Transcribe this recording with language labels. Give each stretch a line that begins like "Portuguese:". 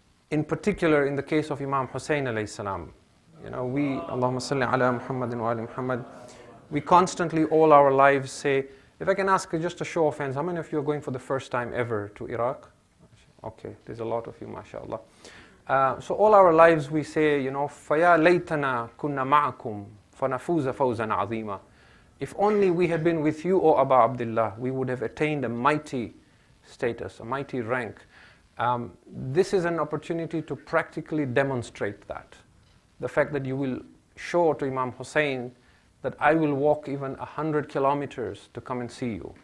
English: In particular, in the case of Imam Hussain alayhi salam, we, Allahumma salli ala Muhammadin wa ali Muhammad, we constantly all our lives say, if I can ask just a show of hands, how many of you are going for the first time ever to Iraq? Okay, there's a lot of you, mashallah. So all our lives we say,
Arabic: فَيَا لَيْتَنَا كُنَّا مَعَكُمْ فَنَفُوزَ فَوْزًا عَظِيمًا.
English: If only we had been with you, O Aba Abdullah, we would have attained a mighty status, a mighty rank. This is an opportunity to practically demonstrate that. The fact that you will show to Imam Hussain that I will walk even 100 kilometers to come and see you.